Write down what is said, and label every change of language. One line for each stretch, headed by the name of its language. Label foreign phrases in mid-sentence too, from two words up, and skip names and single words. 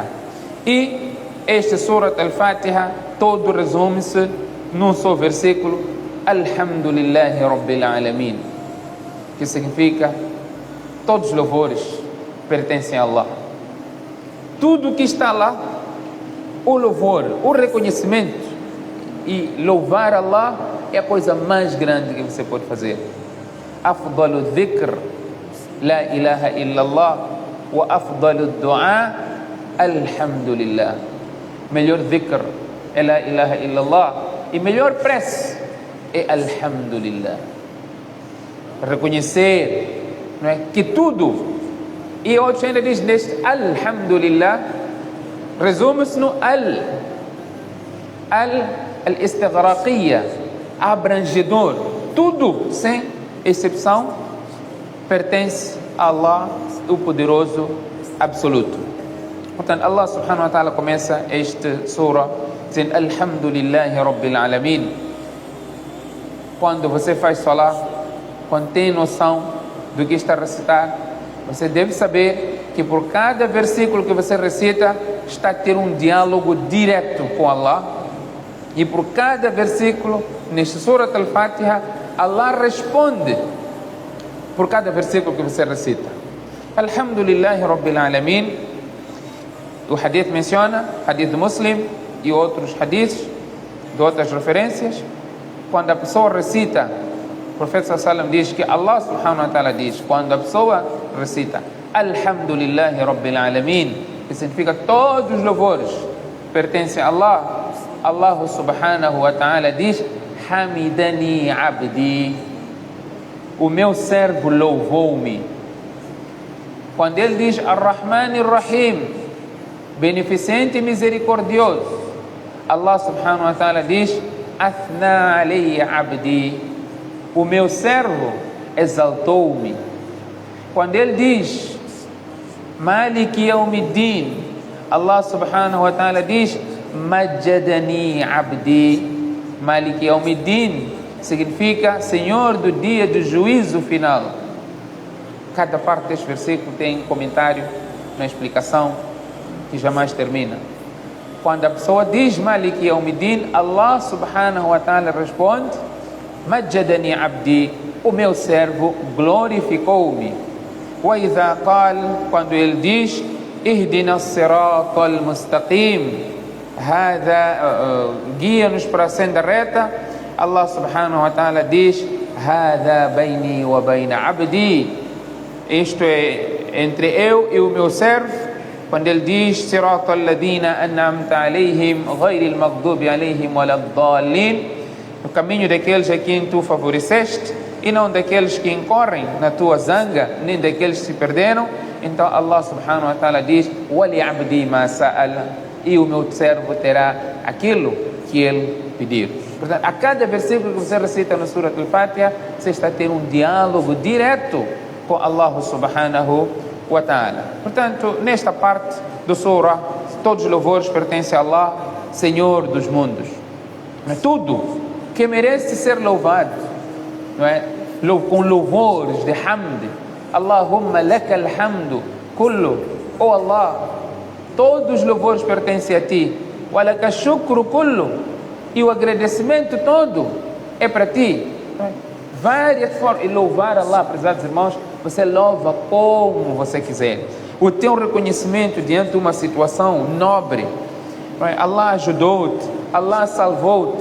Portuguese: E este Surah Al-Fatiha todo resume-se num só versículo:
Arabic: الحمد لله رب العالمين,
Portuguese: que significa todos os louvores pertencem a Allah. Tudo que está lá, o louvor, o reconhecimento e louvar Allah é a coisa mais grande que você pode fazer.
Arabic: أفضل ذكر لا إله إلا الله وأفضل دعاء الحمد لله.
Portuguese: Melhor dhikr é
Arabic: لا إله إلا الله
Portuguese: e melhor prece é alhamdulillah. Reconhecer, não é, que tudo, e outros ainda diz neste alhamdulillah resume-se no al-istighraqiyya, abrangedor. Tudo, sem exceção, pertence a Allah, o poderoso absoluto. Portanto, Allah
Arabic: سبحانه وتعالى
Portuguese: começa este surah dizendo
Arabic: الحمد لله رب العالمين.
Portuguese: Quando você faz salah, quando tem noção do que está a recitar, você deve saber que por cada versículo que você recita está a ter um diálogo direto com Allah. E por cada versículo neste Surat Al-Fatiha, Allah responde por cada versículo que você recita.
Arabic: الحمد لله رب العالمين.
Portuguese: O hadith menciona, hadith do Muslim e outros hadiths de outras referências, quando a pessoa recita, o profeta
Arabic: صلى الله عليه وسلم
Portuguese: diz que Allah
Arabic: سبحانه وتعالى
Portuguese: diz, quando a pessoa recita
Arabic: الحمد لله رب العالمين,
Portuguese: que significa todos os louvores pertencem a Allah, Allah
Arabic: سبحانه وتعالى
Portuguese: diz
Arabic: حمدني عبدي,
Portuguese: o meu servo louvou-me. Quando ele diz
Arabic: الرحمن الرحيم,
Portuguese: beneficente e misericordioso, Allah
Arabic: سبحانه وتعالى
Portuguese: diz
Arabic: أثنى علي عبدي,
Portuguese: o meu servo exaltou-me. Quando ele diz
Arabic: مالك يوم الدين,
Portuguese: Allah
Arabic: سبحانه وتعالى
Portuguese: diz
Arabic: مجدني عبدي. مالك يوم الدين
Portuguese: significa Senhor do dia do juízo final. Cada parte deste versículo tem um comentário, uma explicação que jamais termina. Quando a pessoa diz
Arabic: مالك يوم الدين,
Portuguese: Allah
Arabic: سبحانه وتعالى
Portuguese: responde
Arabic: مجدني عبدي,
Portuguese: o meu servo glorificou-me.
Arabic: وإذا قال,
Portuguese: quando ele diz
Arabic: اهدنا الصراط المستقيم,
Portuguese: guia-nos para a senda reta, Allah
Arabic: سبحانه وتعالى
Portuguese: diz
Arabic: هذا بيني وبين عبدي,
Portuguese: isto é entre eu e o meu servo, quando ele diz
Arabic: صراط الذين أنعمت عليهم غير المغضوب عليهم ولا الضالين,
Portuguese: o caminho daqueles a quem tu favoreceste e não daqueles que incorrem na tua zanga, nem daqueles que se perderam. Então Allah
Arabic: سبحانه وتعالى
Portuguese: diz
Arabic: ولعبدي ما سأل,
Portuguese: e o meu servo terá aquilo que ele pedir. Portanto, a cada versículo que você recita no Surah Al-Fatiha, você está a ter um diálogo direto com Allah
Arabic: سبحانه وتعالى.
Portuguese: Portanto, nesta parte do Surah, todos os louvores pertencem a Allah, Senhor dos mundos. Tudo que merece ser louvado, não é? Com louvores de hamd.
Arabic: اللهم لك الحمد كله.
Portuguese: Oh Allah, todos os louvores pertencem a ti.
Arabic: ولك الشكر كله.
Portuguese: E o agradecimento todo é para ti. Várias formas. E louvar Allah, prezados irmãos, você louva como você quiser. O teu reconhecimento diante de uma situação nobre. Allah ajudou-te, Allah salvou-te.